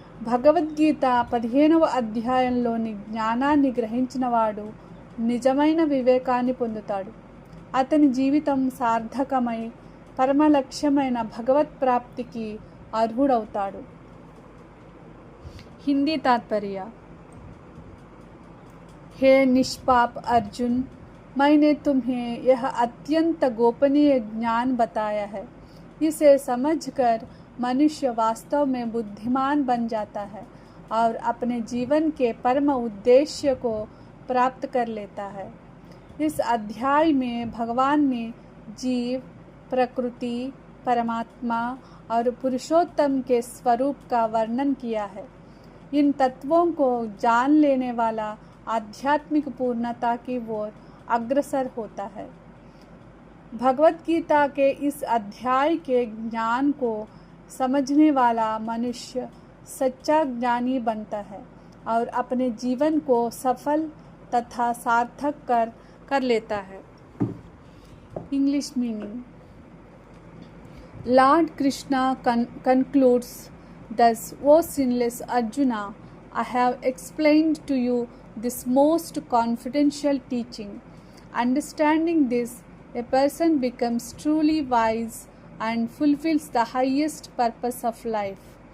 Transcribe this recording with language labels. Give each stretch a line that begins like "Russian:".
Telugu: భగవద్గీత 15వ అధ్యాయంలోని జ్ఞానాన్ని గ్రహించినవాడు నిజమైన వివేకాన్ని పొందుతాడు. అతని జీవితం సార్థకమై పరమలక్ష్యమైన భగవత్ ప్రాప్తికి అర్హుడవుతాడు. హిందీ తాత్పర్య.
Hindi: हे निष्पाप अर्जुन, मैंने तुम्हें यह अत्यंत गोपनीय ज्ञान बताया है. इसे समझकर मनुष्य वास्तव में बुद्धिमान बन जाता है और अपने जीवन के परम उद्देश्य को प्राप्त कर लेता है. इस अध्याय में भगवान ने जीव, प्रकृति, परमात्मा और पुरुषोत्तम के स्वरूप का वर्णन किया है. इन तत्वों को जान लेने वाला आध्यात्मिक पूर्णता की ओर अग्रसर होता है. भगवत गीता के इस अध्याय के ज्ञान को समझने वाला मनुष्य सच्चा ज्ञानी बनता है और अपने जीवन को सफल तथा सार्थक कर लेता है।
English: English meaning. Lord Krishna concludes thus, O sinless Arjuna, I have explained to you this most confidential teaching. Understanding this, a person becomes truly wise and fulfills the highest purpose of life.